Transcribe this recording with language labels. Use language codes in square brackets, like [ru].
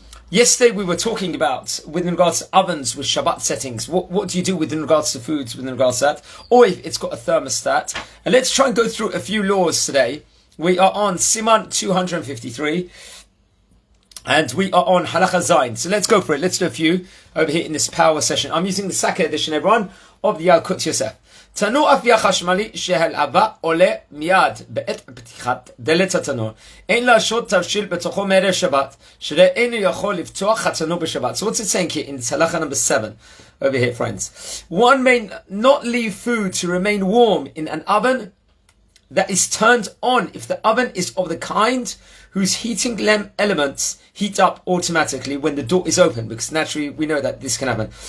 [en] Yesterday we were talking about, with regards to ovens with Shabbat settings, what do you do with regards to foods, with regards to that, or if it's got a thermostat. And let's try and go through a few laws today. We are on Siman 253, and we are on Halacha Zayin. So let's go for it. Let's do a few over here in this power session. I'm using the Saka edition, everyone, of the Yalkut Yosef. [he] תנור אפייה חשמלי שהלהבה עולה מיד בעת פתיחת דלת התנור. אין להשרות תבשיל בתוכו מערב שבת, שאינו יכול לפתוח התנור בשבת. [en] So what's it saying here in Halacha number 7 over here, friends? One may not leave food to remain warm in an oven that is turned on if the oven is of the kind whose heating elements heat up automatically when the door is open, because naturally we know that this can happen.